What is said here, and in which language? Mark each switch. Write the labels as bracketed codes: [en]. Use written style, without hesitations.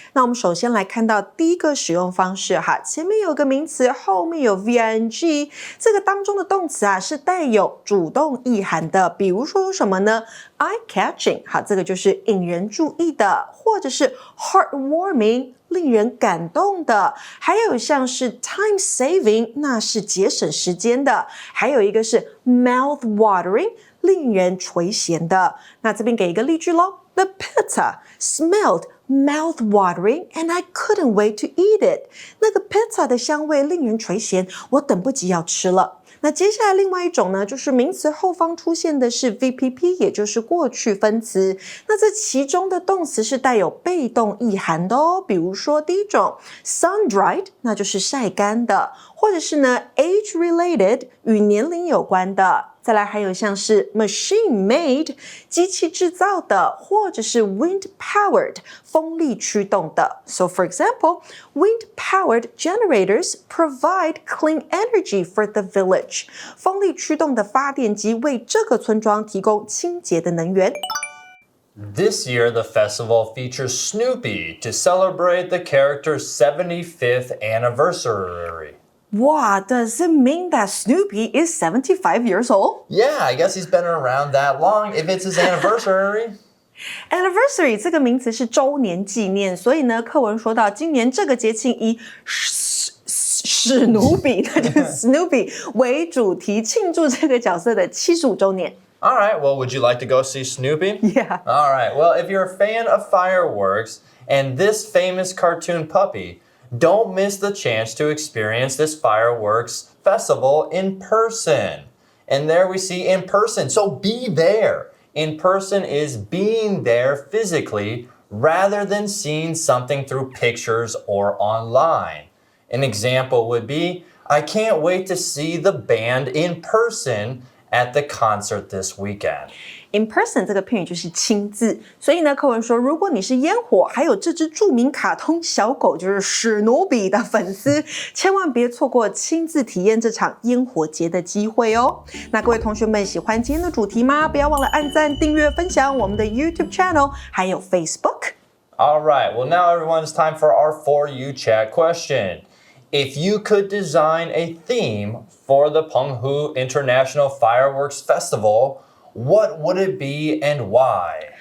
[zh] 那我们首先来看到第一个使用方式哈，前面有个名词，后面有 VNG， 这个当中的动词啊是带有主动意涵的，比如说有什么呢 ？eye-catching， 好，这个就是引人注意的，或者是 heartwarming。令人感动的，还有像是 time saving， 那是节省时间的，还有一个是 mouth watering， 令人垂涎的。那这边给一个例句咯 [en] The pizza smelled mouth watering and I couldn't wait to eat it. [zh] 那个 pizza 的香味令人垂涎，我等不及要吃了。那接下来另外一种呢，就是名词后方出现的是 VPP， 也就是过去分词。那这其中的动词是带有被动意涵的哦，比如说第一种 sun-dried， 那就是晒干的，或者是呢 age-related， 与年龄有关的。再来还有像是 machine-made， 机器制造的，或者是 wind-powered， 风力驱动的。 [en] So for example, wind-powered generators provide clean energy for the village. [zh] 风力驱动的发电机为这个村庄提供清洁的能源。 [en] This year, the festival features Snoopy to celebrate the character's 75th anniversary. Wow, does it mean that Snoopy is 75 years old? Yeah, I guess he's been around that long if it's his anniversary. [zh] Anniversary 这个名词是周年纪念，所以呢，课文说到今年这个节庆以史努比，那就是 Snoopy 为主题，庆祝这个角色的75周年。 [en] All right, well, would you like to go see Snoopy? Yeah. All right, well, if you're a fan of fireworks and this famous cartoon puppy, don't miss the chance to experience this fireworks festival in person. And there we see in person, so be there. In person is being there physically rather than seeing something through pictures or online. An example would be, I can't wait to see the band in person at the concert this weekend. [zh] In person 这个片语就是亲自，所以呢，课文说，如果你是烟火还有这只著名卡通小狗就是史努比的粉丝，千万别错过亲自体验这场烟火节的机会哦。那各位同学们喜欢今天的主题吗？不要忘了按赞、订阅、分享我们的 YouTube channel， 还有 Facebook。 [en] All right, well now everyone, it's time for our For You Chat question. If you could design a theme for the澎湖International Fireworks Festival, what would it be and why?